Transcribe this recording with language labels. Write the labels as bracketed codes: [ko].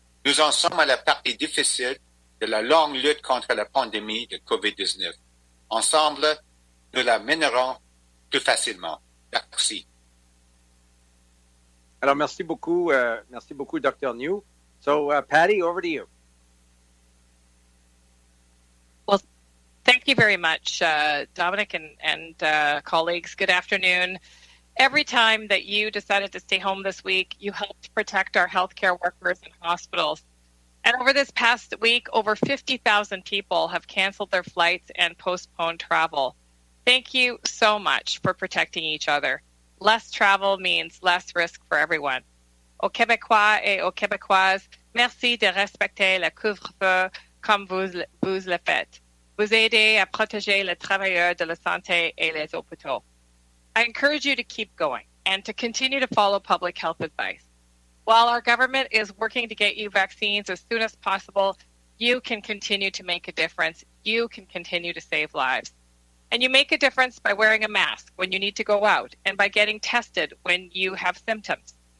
[fr] Nous en sommes à la partie difficile de la longue lutte contre la pandémie de Covid19. Ensemble, nous la mènerons plus facilement. Merci. Alors, merci beaucoup, Dr. [en] Njoo. So, Patty, over to you. Well, thank you very much, Dominic and colleagues. Good afternoon. Every time that you decided to stay home this week, you helped protect our healthcare workers and hospitals. And over this past week, over 50,000 people have canceled their flights and postponed travel. Thank you so much for protecting each other. Less travel means less risk for everyone. [fr] Aux Québécois et aux Québécoises, merci de respecter le couvre-feu comme vous le faites. Vous aidez à protéger les travailleurs de la santé et les hôpitaux. [en] I encourage you to keep going and to continue to follow public health advice. While our government is working to get you vaccines as soon as possible, you can continue to make a difference. You can continue to save lives. And you make a difference by wearing a mask when you need to go out and by getting tested when you have symptoms.